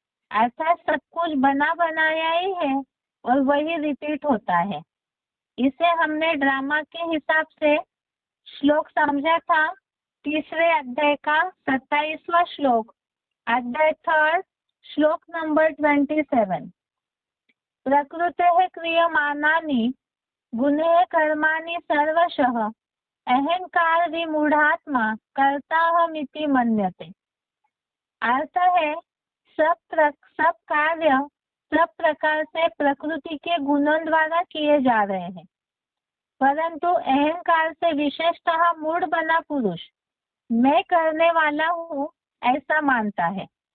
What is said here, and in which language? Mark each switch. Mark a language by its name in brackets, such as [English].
[Hindi] अर्थात सब कुछ बना बनाया ही है और वही रिपीट होता है। इसे हमने ड्रामा के हिसाब से श्लोक समझा था तीसरे अध्याय का 27वां श्लोक, अध्याय 3 श्लोक नंबर 27। [Sanskrit] प्रकृतेः क्रियमाणानि गुणेः कर्माणि सर्वशः अहंकार विमूढ़ात्मा कर्ताहमिति मन्यते। [Hindi] अर्थ है, सब कार्य सब प्रकार से प्रकृति के गुणों द्वारा किए जा रहे हैं, परंतु अहंकार से विशेषतः मूढ़ बना पुरुष मैं करने वाला हूँ ऐसा मानता है।